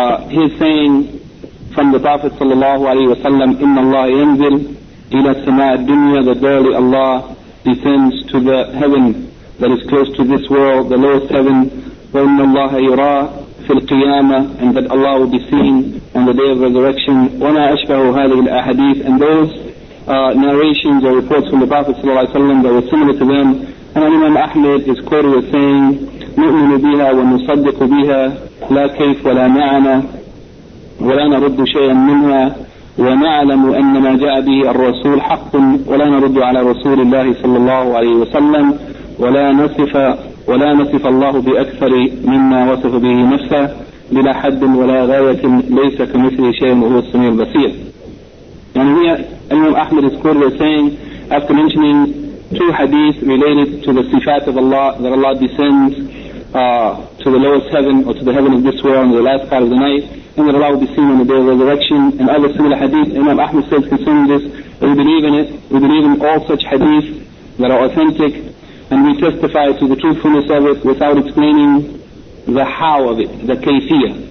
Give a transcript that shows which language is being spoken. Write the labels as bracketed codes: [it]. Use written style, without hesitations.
[en] He is saying from the Prophet sallallahu alayhi wa sallam, [ar] إِنَّ اللَّهَ يَنْزِلْ إِلَى السَّمَاءِ الدُّنْيَا, [en] that verily Allah descends to the heaven that is close to this world, the lowest heaven, [ar] وَإِنَّ اللَّهَ يُرَى فِي الْقِيَامَةِ, [en] and that Allah will be seen on the day of resurrection, [ar] وَمَا أَشْبَهُ هَذِهِ الْأَحَدِيثِ, [en] and those narrations or reports from the Prophet sallallahu alayhi wa sallam that were similar to them. And Imam Ahmed is quoted as saying, [ar] نؤمن بها ونصدق بها لا كيف ولا معنى ولا نرد شيئا منها ونعلم أن ما جاء به الرسول حق ولا نرد على رسول الله صلى الله عليه وسلم ولا نصف الله بأكثر مما وصف به نفسه بلا حد ولا غاية ليس كمثل شيء وهو السميع البصير. [en] And here Imam Ahmed is quoted as saying, after mentioning two hadith related to the sifat of Allah, that Allah descends to the lowest heaven or to the heaven of this world in the last part of the night, and that Allah will be seen on the day of resurrection, and other similar hadith, Imam Ahmad says concerning this, we believe in it, we believe in all such hadith that are authentic, and we testify to the truthfulness of it without explaining the how of it, the kayfiyah.